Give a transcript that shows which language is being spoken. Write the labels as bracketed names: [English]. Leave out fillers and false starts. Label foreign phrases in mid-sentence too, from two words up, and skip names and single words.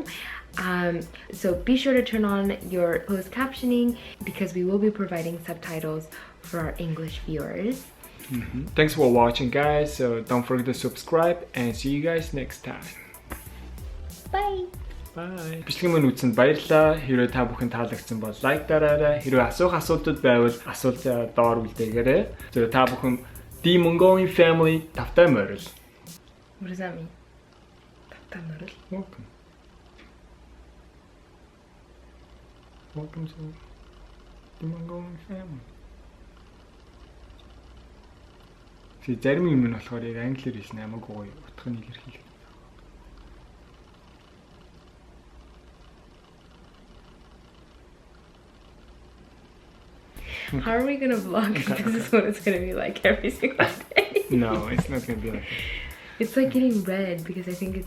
[English] So be sure to turn on your closed captioning because we will be providing subtitles for our English viewers. Thanks for watching, guys. So don't forget to subscribe and see you guys next time. Bye! Bye. [Mongolian] Бичлэг мань үзсэнд баярлалаа. Хэрвээ та бүхэн таалагдсан бол лайк дараарай. Хэрвээ асуултууд байвал асуулт доор үлдээгээрэй. [English] So [Mongolian] та бүхэн The Mongolian Family тавтай морил. [English] What does that mean? [Mongolian] Тавтай морил? [English] Welcome. Welcome to The Mongolian Family. [Mongolian] Зарим юм нь болохоор яг англиэр хэлсэн амаагүй гоё утгыг илэрхийлэх. [English] How are we gonna vlog if this is what it's gonna be like every single day? No, it's not gonna be like that. It's like getting red because I think it's